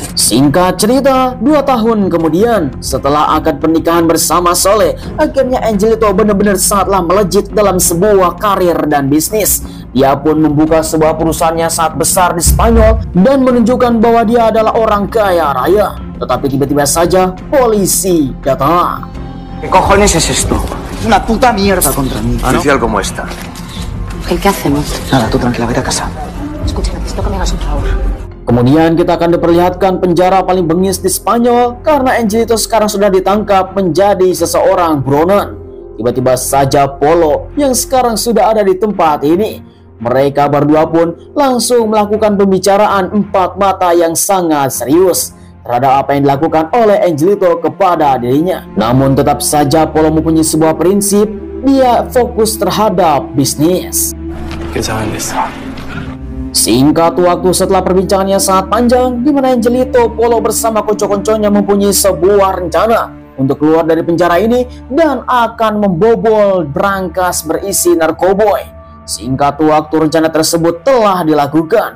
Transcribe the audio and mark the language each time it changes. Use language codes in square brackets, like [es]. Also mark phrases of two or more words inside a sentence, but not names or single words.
[id] Singkat cerita, 2 tahun kemudian, setelah akad pernikahan bersama Soleh, akhirnya Angelito benar-benar sangatlah melejit dalam sebuah karir dan bisnis. Dia pun membuka sebuah perusahaannya sangat besar di Spanyol dan menunjukkan bahwa dia adalah orang kaya raya. Tetapi tiba-tiba saja, polisi datang. [es] ¿Qué cojones es esto? Es una puta mierda contra mí. Oficial como esta. Ángel, ¿qué hacemos? Nada, tú tranquila, vete a casa. Escucha, necesito que me hagas un favor. [id] Kemudian kita akan diperlihatkan penjara paling bengis di Spanyol karena Angelito sekarang sudah ditangkap menjadi seseorang buronan. Tiba-tiba saja Polo yang sekarang sudah ada di tempat ini. Mereka berdua pun langsung melakukan pembicaraan 4 mata yang sangat serius terhadap apa yang dilakukan oleh Angelito kepada dirinya. Namun tetap saja Polo mempunyai sebuah prinsip, dia fokus terhadap bisnis. [es] ¿Qué saben de esto? [id] Singkat waktu setelah perbincangannya sangat panjang, di mana Angelito, Polo bersama konco-konconya mempunyai sebuah rencana untuk keluar dari penjara ini dan akan membobol brankas berisi narkoboy. Singkat waktu rencana tersebut telah dilakukan.